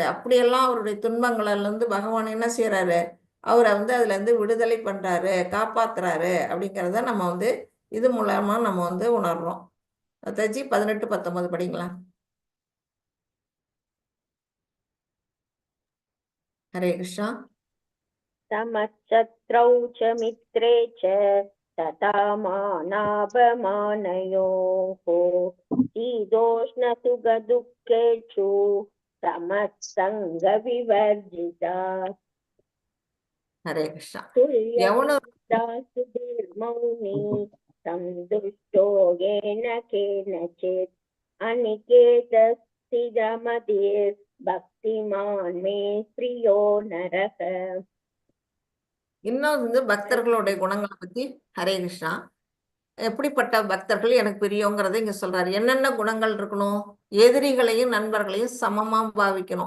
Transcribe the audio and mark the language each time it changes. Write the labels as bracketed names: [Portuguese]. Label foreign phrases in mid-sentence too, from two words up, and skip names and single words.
[Tamil] அப்படியெல்லாம் அவருடைய துன்பங்கள்ல பகவான் என்ன செய்யறாரு? அவரை அதுல விடுதலை பண்றாரு, காப்பாத்துறாரு. அப்படிங்கிறத நம்ம இது மூலமா நம்ம உணர்றோம். அத்தாச்சி 18, 19 படிங்களா? ஹரே கிருஷ்ணா. [Sanskrit] समशत्रौ च मित्रे च तथा मानापमानयोः शीतोष्णसुखदुःखेषु समसङ्गविवर्जिता [Tamil] ஹரே கிருஷ்ணா. [Sanskrit] तुल्यनिष्ठा सुधीर्मौनी सन्तुष्टो येन केनचित् अनिकेतस्थिरमतिर् भक्तिमान् मे प्रियो नरः. [Tamil] இன்னும் பக்தர்களுடைய குணங்களை பத்தி ஹரே கிருஷ்ணா. எப்படிப்பட்ட பக்தர்கள் எனக்கு பிரியங்கிறத இங்க சொல்றாரு. என்னென்ன குணங்கள் இருக்கணும்? எதிரிகளையும் நண்பர்களையும் சமமா பாவிக்கணும்.